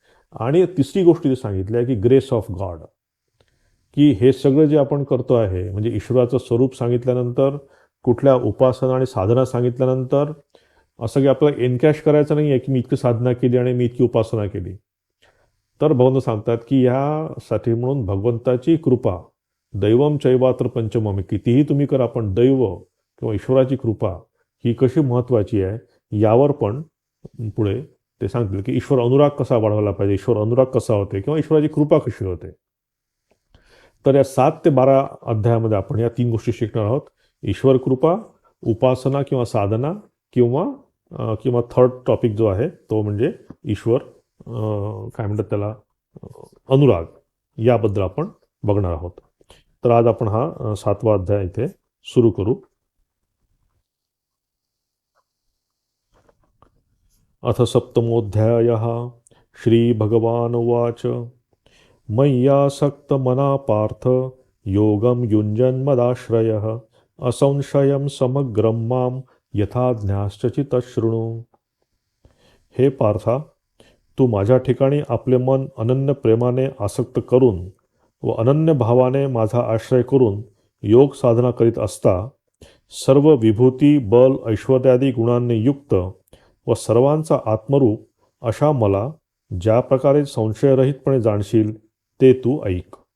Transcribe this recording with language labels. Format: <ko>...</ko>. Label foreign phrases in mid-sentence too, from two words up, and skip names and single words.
<mr>आणि तिसरी गोष्ट इथे सांगितली आहे की</mr> <en>grace of God,</en> <mr>की हे सगळं जे आपण करतो आहे, म्हणजे ईश्वराचं स्वरूप सांगितल्यानंतर, कुठल्या उपासना आणि साधना सांगितल्यानंतर, असं की आपल्याला एनकॅश करायचं नाही आहे की मी इतकी साधना केली आणि मी इतकी उपासना केली. तर भगवंत सांगतात की ह्यासाठी म्हणून भगवंताची कृपा,</mr> <sa>दैवम चैवात्र पंचमम,</sa> <mr>कितीही तुम्ही करा पण दैव किंवा ईश्वराची कृपा ही कशी महत्त्वाची आहे, यावर पण पुढे ते सांगतील की ईश्वर अनुराग कसा वाढवला पाहिजे, ईश्वर अनुराग कसा होते किंवा ईश्वराची कृपा कशी होते. तर या 7 ते 12 अध्यायामध्ये आपण या 3 गोष्टी शिकणार आहोत. ईश्वर कृपा, उपासना किंवा साधना किंवा</mr> <en>third topic</en> <mr>जो आहे तो म्हणजे ईश्वर काय म्हणतात त्याला, अनुराग, याबद्दल आपण बघणार आहोत. तर आज आपण हा 7वा अध्याय इथे सुरू करू.</mr> <sa>अथ सप्तमोऽध्यायः. श्रीभगवानुवाच. मय्यासक्तमना पार्थ योगं युञ्जन्मदाश्रयः असंशयं समग्रं मां यथा ज्ञास्यसि शृणु.</sa> <mr>हे पार्था, तू माझ्या ठिकाणी आपले मन अनन्य प्रेमाने आसक्त करून व अनन्य भावाने माझा आश्रय करून योग साधना करीत असता, सर्व विभूती, बल, ऐश्वर्यादी गुणांनी युक्त व सर्वांचा आत्मरूप अशा मला ज्या प्रकारे संशयरहितपणे जाणशील ते तू ऐक.</mr>